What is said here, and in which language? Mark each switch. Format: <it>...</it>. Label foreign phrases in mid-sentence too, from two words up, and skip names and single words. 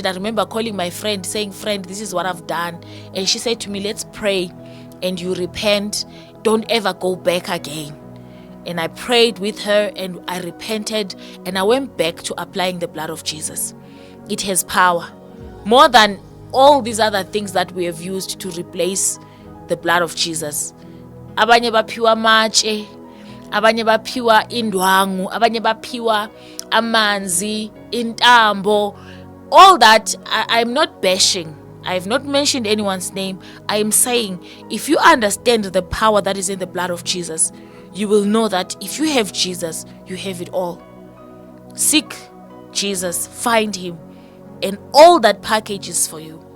<en>I remember calling my friend, saying, friend, this is what I've done. And she said to me, let's pray and you repent. Don't ever go back again. And I prayed with her and I repented and I went back to applying the blood of Jesus. It has power. More than all these other things that we have used to replace the blood of Jesus.</en> <nd>Abanye baphiwa amatshe, abanye baphiwa indwangu, abanye baphiwa amanzi, intambo.</nd> <en>All that, I'm not bashing. I have not mentioned anyone's name. I am saying, if you understand the power that is in the blood of Jesus, you will know that if you have Jesus, you have it all. Seek Jesus, find him, and all that package is for you.</en>